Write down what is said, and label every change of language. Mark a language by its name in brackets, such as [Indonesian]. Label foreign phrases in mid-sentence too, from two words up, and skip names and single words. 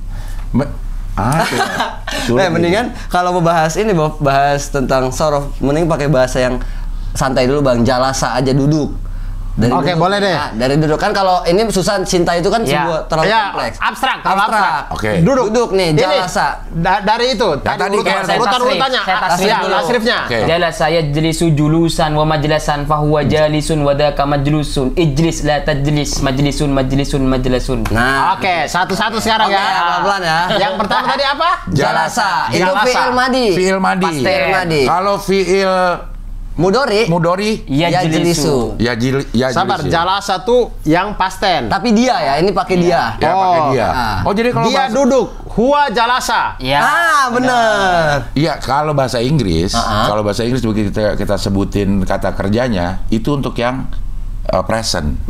[Indonesian] Mendingan kalau mau bahas ini, bahas tentang sorof, mending pakai bahasa yang santai dulu, Bang. Jalasa aja, duduk. Oke, boleh deh. Nah, dari duduk kan, kalau ini susah, cinta itu kan Ya. sebuah terlalu Ya, kompleks. abstrak, terlalu abstrak. Oke. Duduk nih, Ini, jalasa. dari itu. tadi kayak saya urutan-urutannya. tasrif, saya tasrif Ya, dulu. tasrifnya. Oke. [Arabic] جلس يجلس جلوسا ومجلسا فهو جالس وذاك مجلوس. اجلس لا تجلس، مجلس مجلس. [Indonesian] Nah, Oke, satu-satu sekarang Oke, ya. pelan-pelan ya. Yang pertama tadi apa? jalasa. Itu Jalasa. fi'il madi. Fiil madi. Pasti. Fi'il madi. Kalau fiil Mudori. mudori Yajlisu. Sabar, jalasa tuh yang pasten. Tapi dia ya, ini pakai dia. Ya pakai dia. Ah. Oh jadi kalau Dia bahasa, [Arabic] duduk, هو جلس. [Indonesian] Ya. Bener. iya kalau bahasa Inggris, Ah. kalau bahasa Inggris begitu kita sebutin kata kerjanya itu untuk yang present.